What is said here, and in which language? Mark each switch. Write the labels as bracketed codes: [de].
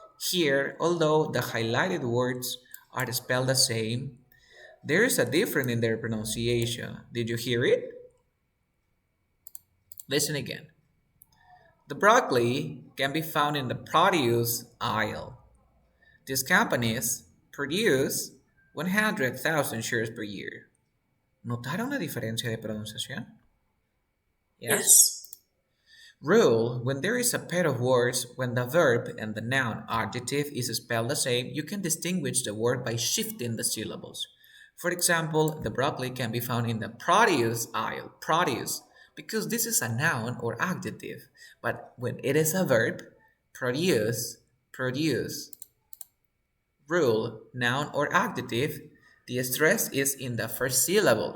[en] Here, although the highlighted words are spelled the same, there is a difference in their pronunciation. Did you hear it? Listen again. The broccoli can be found in the produce aisle. These companies produce 100,000 shares per year. [es] ¿Notaron la diferencia de pronunciación? [en] Yes. Rule: when there is a pair of words, when the verb and the noun adjective is spelled the same, you can distinguish the word by shifting the syllables. For example, the broccoli can be found in the produce aisle. Produce. because this is a noun or adjective. But when it is a verb, produce, produce, rule, noun or adjective, the stress is in the first syllable.